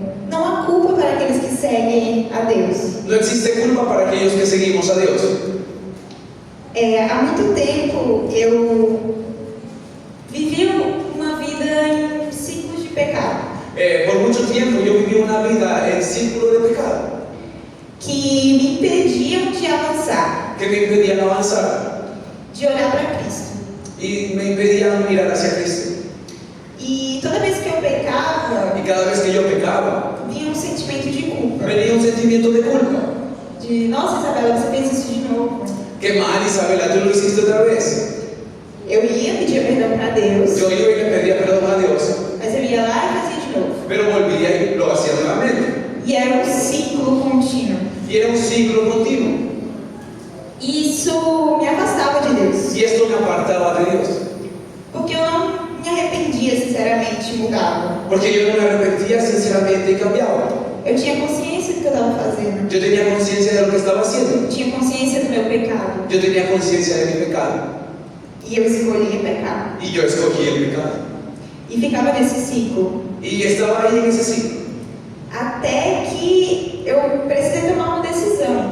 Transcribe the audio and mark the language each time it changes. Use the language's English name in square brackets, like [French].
[Portuguese] Não há culpa para aqueles que seguem a Deus. [Spanish] no existe culpa para aquellos que seguimos a Dios. [Portuguese] Há muito tempo eu vivi uma vida em ciclos de pecado, [Spanish] Por mucho tiempo yo viví una vida en círculo de pecado [Portuguese] que me impediam de avançar, [Spanish] que me impedían avanzar [Portuguese] de olhar para Cristo. [Spanish] y me impedían mirar hacia Cristo. [Portuguese] E toda vez que eu pecava, [Spanish] Y cada vez que yo pecaba, [Portuguese] vinha um sentimento de culpa. [Spanish] venía un sentimiento de culpa. [Portuguese] De, nossa, Isabela, você fez isso de novo. [Spanish] Qué mal, Isabela, tú lo hiciste otra vez. [Portuguese] Eu ia pedir perdão para Deus, [Spanish] Yo iba y le pedía perdón a Dios, [Portuguese] mas eu ia lá e fazia de novo. [Spanish] pero volvía y lo hacía nuevamente. [Portuguese] E era um ciclo contínuo. [Spanish] Y era un ciclo continuo. [Portuguese] E isso me afastava de Deus, [Spanish] Y esto me apartaba de Dios. [Portuguese] porque eu não me arrependia, sinceramente, e mudava. [Spanish] Porque yo no me arrepentía sinceramente y cambiaba. [Portuguese] Eu tinha consciência do que eu estava fazendo. [Spanish] Yo tenía conciencia de lo que estaba haciendo. [Portuguese] Eu tinha consciência do meu pecado. [Spanish] Yo tenía conciencia de mi pecado. [Portuguese] E eu escolhia pecar. [Spanish] Y yo escogí el pecado. [Portuguese] E ficava nesse ciclo. [Spanish] Y estaba ahí en ese ciclo. [Portuguese] Até que eu precisei tomar uma decisão.